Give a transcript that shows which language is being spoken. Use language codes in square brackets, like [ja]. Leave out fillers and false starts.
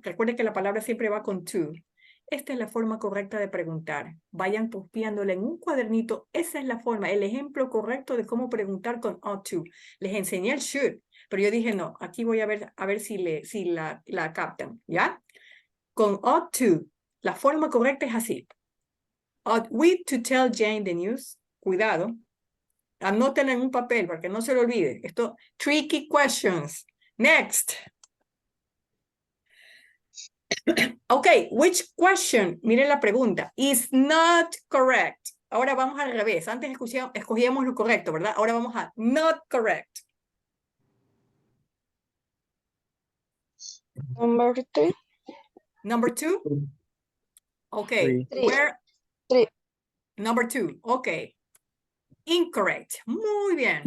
[es] Recuerden que la palabra siempre va con to. Esta es la forma correcta de preguntar. Vayan copiándola en un cuadernito. Esa es la forma, el ejemplo correcto de cómo preguntar con ought to. Les enseñé el should, pero yo dije no, aquí voy a ver si la captan, ¿ya? Con ought to, la forma correcta es así. [en] Ought we to tell Jane the news? [es] Cuidado. Anótenla en un papel para que no se lo olvide. Esto, [en] tricky questions. Next. Okay, which question, [es] miren la pregunta, [en] is not correct. [es] Ahora vamos al revés. Antes escogíamos lo correcto, ¿verdad? Ahora vamos a [en] not correct. Number 3. Number 2. Okay, Three. where? Three. Number 2, okay. Incorrect. [es] Muy bien.